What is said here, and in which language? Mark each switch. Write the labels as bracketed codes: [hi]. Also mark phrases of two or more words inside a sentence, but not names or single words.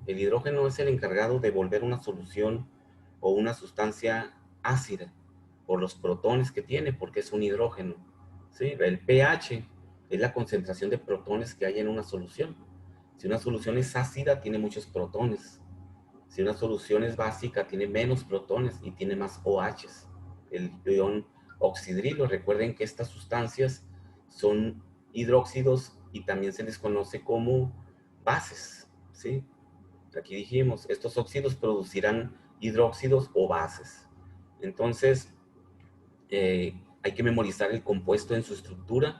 [es] El hidrógeno es el encargado de volver una solución o una sustancia ácida por los protones que tiene, porque es un hidrógeno, ¿sí? El pH es la concentración de protones que hay en una solución. Si una solución es ácida, tiene muchos protones. Si una solución es básica, tiene menos protones y tiene más OHs. El ion oxidrilo, recuerden que estas sustancias son hidróxidos y también se les conoce como bases, ¿sí? Aquí dijimos, estos óxidos producirán hidróxidos o bases. Entonces, hay que memorizar el compuesto en su estructura.